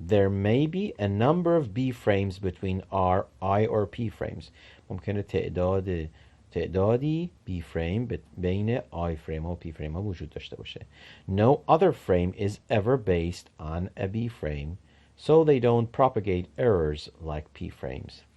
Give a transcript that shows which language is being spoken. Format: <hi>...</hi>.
<en>There may be a number of B frames between I or P frames.</en> <fa>ممکنه تعدادی B frame بین I frame ها و P frame ها وجود داشته باشه.</fa> <en>No other frame is ever based on a B frame, so they don't propagate errors like P frames.</en>